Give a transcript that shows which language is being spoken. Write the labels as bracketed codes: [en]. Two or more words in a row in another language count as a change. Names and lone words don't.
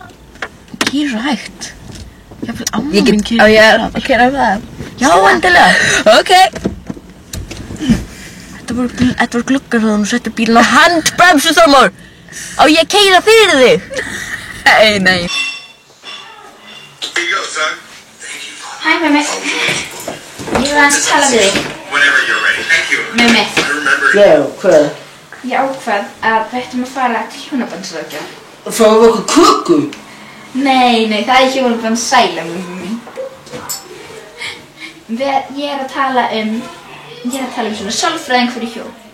[is] Keyra svo hægt. Jafnvel amma Ég mín get... keyra Á ég að keyra það? Já, endilega. Ok. Þetta voru gluggar þegar hún setti bílinn á handbremsu Þormór. Á ég að keyra fyrir þig? Nei. [en] Here you go, son. Thank you. [is] Hæ, Mummi. Ég vil aðeins tala við þig. [en] Whenever you're ready. Thank you. Mummi, I remember. [is] Já, hvað? ég ákvað að við ættum að fara til hjónabandsráðgjafa. Fáum við okkur köku? Nei, það er hjónabandsæla, Mummi mín. Ég er að tala um svona sálfræðing fyrir hjón.